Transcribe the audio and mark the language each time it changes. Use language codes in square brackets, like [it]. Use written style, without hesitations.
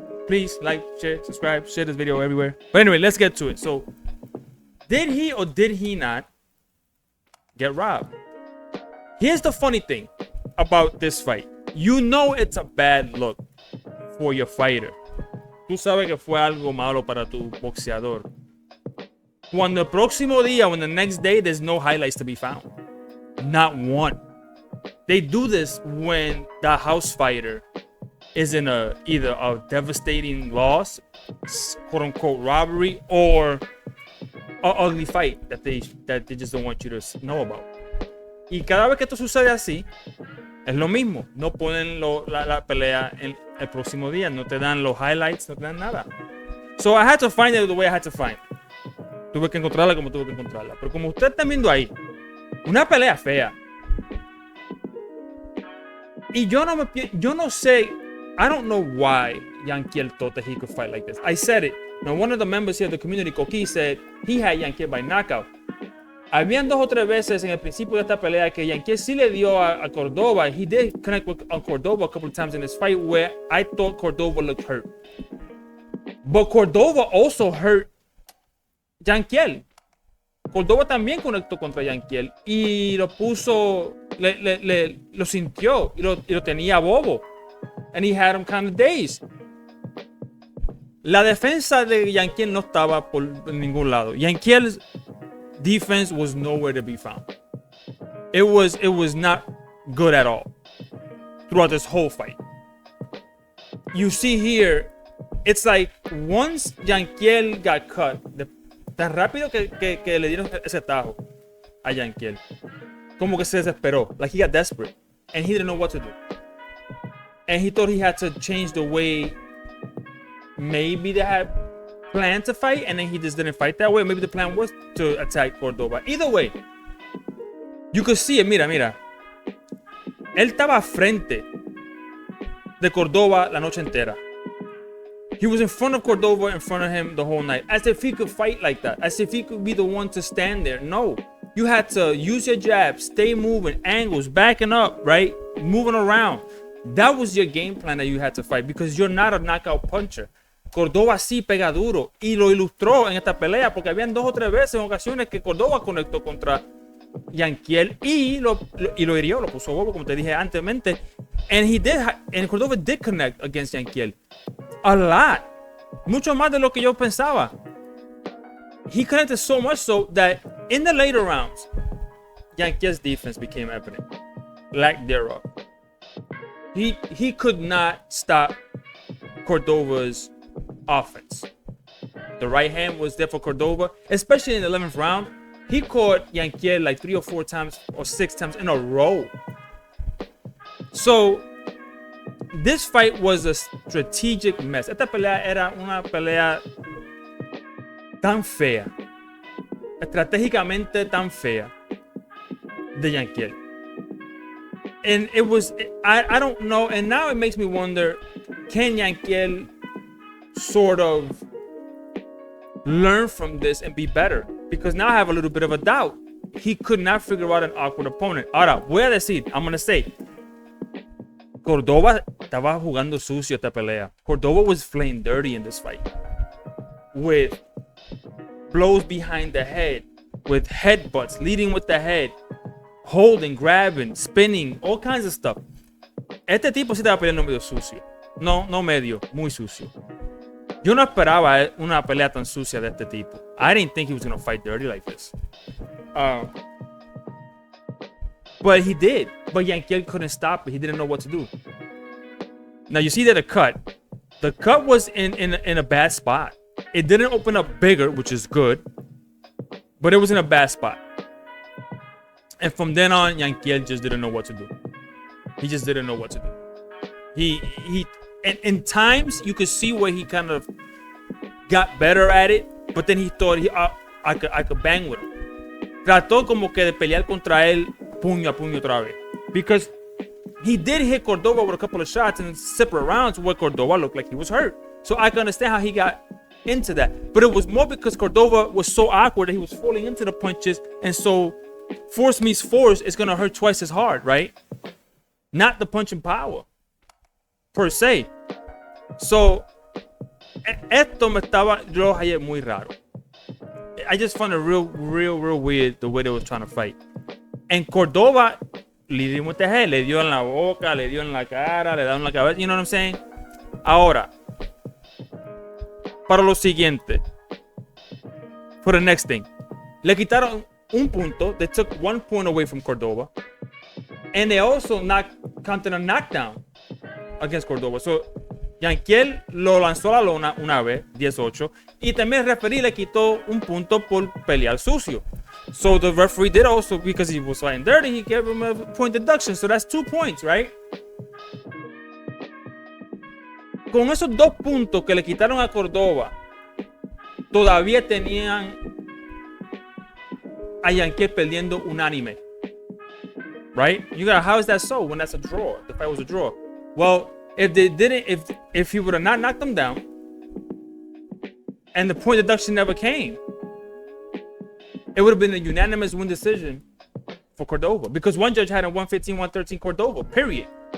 [en] Please like, share, subscribe, share this video everywhere. But anyway, let's get to it. So, did he or did he not get robbed? Here's the funny thing about this fight. You know it's a bad look for your fighter. [es] Tú sabes que fue algo malo para tu boxeador. Cuando el próximo día, [en] when the next day, there's no highlights to be found. Not one. They do this when the house fighter is in either a devastating loss, quote unquote robbery, or an ugly fight that they just don't want you to know about. [es] Y cada vez que esto sucede así, es lo mismo. No ponen la pelea en el próximo día. No te dan los highlights, no te dan nada. [en] So I had to find it the way I had to find it. [es] Tuve que encontrarla como tuve que encontrarla. Pero como ustedes están viendo ahí, una pelea fea. Y yo no sé, [en] I don't know why Yankiel thought that he could fight like this. I said it. Now, one of the members here of the community, Coqui, said he had Yankiel by knockout. [es] Habían 2 o 3 veces en el principio de esta pelea que Yankiel sí le dio a Cordova. [en] He did connect with Cordova a couple of times in this fight where I thought Cordova looked hurt. But Cordova also hurt Yankiel. [es] Cordova también conectó contra Yankiel y lo puso, lo sintió y lo tenía bobo. [en] And he had him kind of dazed. [es] La defensa de Yankiel no estaba por ningún lado. [en] Yankiel's defense was nowhere to be found. It was not good at all throughout this whole fight. You see here, it's like once Yankiel got cut, [es] tan rápido que le dieron ese tajo a Yankiel, como que se desesperó, [en] like he got desperate and he didn't know what to do. And he thought he had to change the way maybe they had planned to fight, and then he just didn't fight that way. Maybe the plan was to attack Cordova. Either way, you could see it. [es] Mira. Él estaba frente de Cordova la noche entera. [en] He was in front of Cordova, in front of him the whole night. As if he could fight like that. As if he could be the one to stand there. No. You had to use your jabs, stay moving, angles, backing up, right? Moving around. That was your game plan that you had to fight because you're not a knockout puncher. [es] Cordova sí pega duro y lo ilustró en esta pelea porque habían 2 o 3 veces en ocasiones que Cordova conectó contra Yankiel y lo hirió, lo puso bobo como te dije anteriormente. [en] And Cordova did connect against Yankiel a lot, [es] mucho más de lo que yo pensaba. [en] He connected so much so that in the later rounds, Yankiel's defense became evident, lack thereof. He could not stop Cordova's offense. The right hand was there for Cordova, especially in the 11th round. He caught Yankiel like 3 or 4 times or 6 times in a row. So this fight was a strategic mess. [es] Esta pelea era una pelea tan fea, estratégicamente tan fea de Yankiel. [en] And it was, I don't know, and now it makes me wonder, can Yankiel sort of learn from this and be better? Because now I have a little bit of a doubt. He could not figure out an awkward opponent. [es] Ahora, voy a decir, [en] I'm going to say, [es] Cordova estaba jugando sucio esta pelea. [en] Cordova was playing dirty in this fight. With blows behind the head, with headbutts, leading with the head. holding, grabbing, spinning, all kinds of stuff. [es] Este tipo sí estaba peleando medio sucio. No medio, muy sucio. Yo no esperaba una pelea tan sucia de este tipo. [en] I didn't think he was going to fight dirty like this. But he did. But Yankiel couldn't stop it. He didn't know what to do. Now you see that the cut was in a bad spot. It didn't open up bigger, which is good. But it was in a bad spot. And from then on, Yankiel just didn't know what to do. He just didn't know what to do. And in times you could see where he kind of got better at it, but then he thought I could bang with him. [es] Trató como que de pelear contra él puño a puño otra vez. [en] Because he did hit Cordova with a couple of shots in separate rounds where Cordova looked like he was hurt. So I can understand how he got into that. But it was more because Cordova was so awkward that he was falling into the punches, and so force meets force is going to hurt twice as hard, right? Not the punching power per se. [es] So esto me estaba yo ayer muy raro. [en] I just found it real weird the way they was trying to fight. [es] And Cordova le dio mucha head, le dio en la boca, le dio en la cara, le dio en la cabeza, [en] you know what I'm saying? [es] Ahora, para lo siguiente, [en] for the next thing, [es] le quitaron un punto. [en] They took 1 point away from Cordova, and they also counted a knockdown against Cordova. [es] So Yankiel lo lanzó a la lona una vez, 18, y también el referee le quitó un punto por pelear sucio. [en] So the referee did also, because he was fighting dirty, he gave him a point deduction. So that's 2 points, right? [es] Con esos 2 puntos que le quitaron a Cordova, todavía tenían a Yankiel perdiendo unánime. [en] Right? You got, how is that so when that's a draw? The fight was a draw. Well, if they didn't, if he would have not knocked them down, and the point deduction never came, it would have been a unanimous win decision for Cordova, because one judge had him 115, 113 Cordova, period.